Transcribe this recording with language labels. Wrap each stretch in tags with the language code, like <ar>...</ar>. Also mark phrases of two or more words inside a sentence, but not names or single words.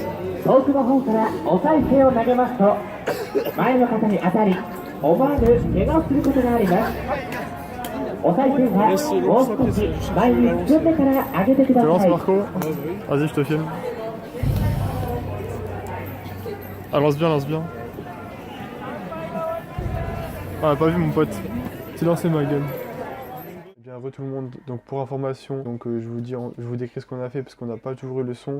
<ja>遠くの方からお賽銭を投げますと前の方に当たり思わぬ怪我をすることがあります。お賽銭はもう少し前に進んでから上げてくだ</ja> <fr>Tu lances</fr> <ja>さい。</ja> <fr>Marco? Vas-y, je te filme. Ah, lance bien, lance bien. Ah, pas vu mon pote. Tu lancé ma gueule. Bienvenue tout le monde, donc pour information, donc je vous décris ce qu'on a fait parce qu'on n'a pas toujours eu le son.</fr>